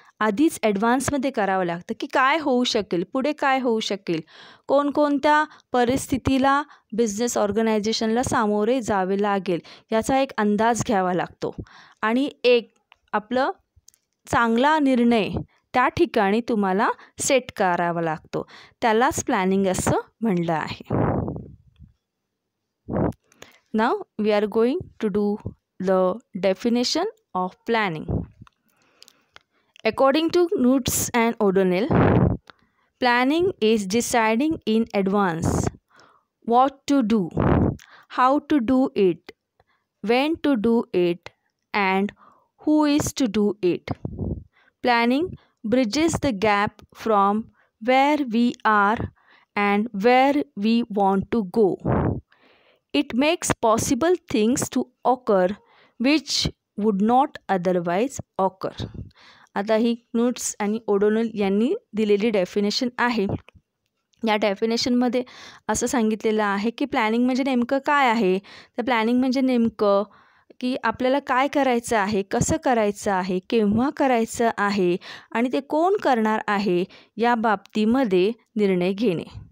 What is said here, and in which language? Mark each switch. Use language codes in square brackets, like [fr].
[mr] आधीच ॲडव्हान्समध्ये करावं लागतं की काय होऊ शकेल, पुढे काय होऊ शकेल, कोणकोणत्या परिस्थितीला बिझनेस ऑर्गनायझेशनला सामोरे जावे लागेल याचा एक अंदाज घ्यावा लागतो आणि एक आपलं चांगला निर्णय त्या ठिकाणी तुम्हाला सेट करावा लागतो. त्यालाच प्लॅनिंग असं म्हणलं आहे. [en] Now we are going to do the definition of planning. According to Knudts and O'Donnell, planning is deciding in advance what to do, how to do it, when to do it, and who is to do it. Planning bridges the gap from where we are and where we want to go. It makes possible things to occur which would not otherwise occur. [mr] आता ही क्नुट्स आणि O'Donnell यांनी दिलेली definition आहे. या डेफिनेशनमध्ये असं सांगितलेलं आहे की प्लॅनिंग म्हणजे नेमकं काय आहे. तर प्लॅनिंग म्हणजे नेमकं की आपल्याला काय करायचं आहे, कसं करायचं आहे, केव्हा करायचं आहे आणि ते कोण करणार आहे या बाबतीमध्ये निर्णय घेणे.